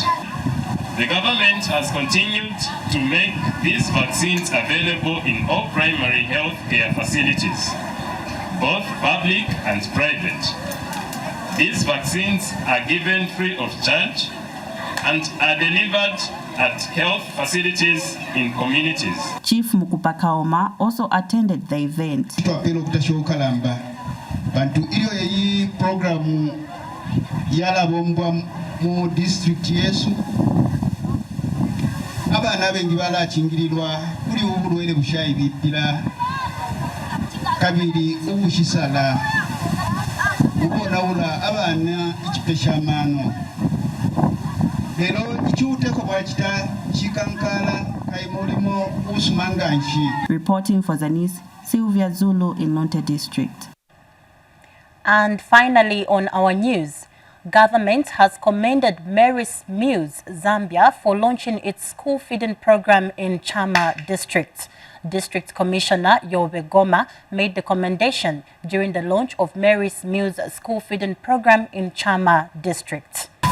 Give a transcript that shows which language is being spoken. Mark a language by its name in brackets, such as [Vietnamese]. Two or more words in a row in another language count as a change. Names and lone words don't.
[English] The government has continued to make these vaccines available in all primary health care facilities, both public and private. These vaccines are given free of charge and are delivered at health facilities in communities. Chief Mukupakaoma also attended the event. [Bemba] Bantu iyo yeyi program yalabombwa mu district yesu abana bengi balachingirirwa kuli ubulwele bushayi bipira kabiri ubushisala ubonawula abana ikipeshamano lero ikiuteko bwakita chikankala kaimulimo usumanganshi. [English] Reporting for Zanis, Sylvia Zulu in Lunte District. And finally, on our news, government has commended Mary's Mills, Zambia, for launching its school feeding program in Chama District. District Commissioner Yobe Goma made the commendation during the launch of Mary's Mills school feeding program in Chama District.